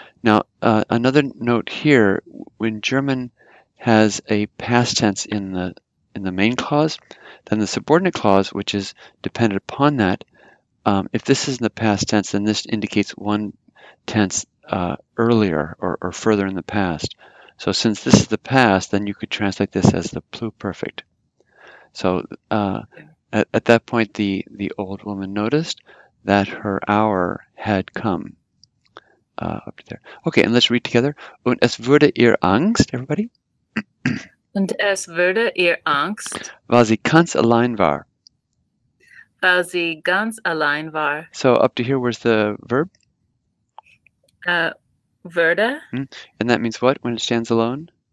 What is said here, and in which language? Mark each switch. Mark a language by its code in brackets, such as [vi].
[en] Now another note here: when German has a past tense in the main clause, then the subordinate clause, which is dependent upon that, if this is in the past tense, then this indicates one tense earlier or further in the past. So since this is the past, then you could translate this as the pluperfect. So at that point, the old woman noticed that her hour had come. Up there. Okay, and let's read together. [de] Und es wurde ihr Angst, [en] everybody? [de] Und es wurde ihr Angst, weil sie ganz allein war. weil sie ganz allein war. [en] So up to here, where's the verb? [de] Wurde. [en] And that means what when it stands alone?